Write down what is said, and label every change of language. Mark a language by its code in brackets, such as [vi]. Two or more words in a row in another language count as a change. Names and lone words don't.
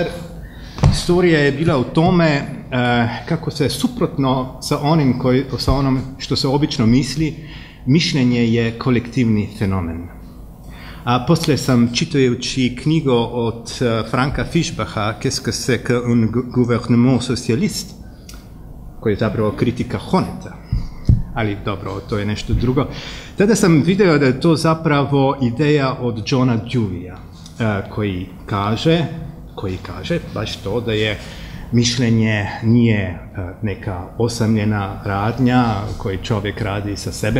[bs] Historija je bila u tome kako se suprotno sa onom što se obično misli, mišljenje je kolektivni fenomen. A poslije sam, čitajući knjigu od Franka Fischbacha, Qu'est-ce que c'est qu'un gouvernement socialiste, koji je zapravo kritika Honnetha, ali dobro, to je nešto drugo, tada sam vidio da je to zapravo ideja od Johna Deweyja, koji kaže baš to da je mišljenje nije neka osamljena radnja koju čovjek radi sa sebe.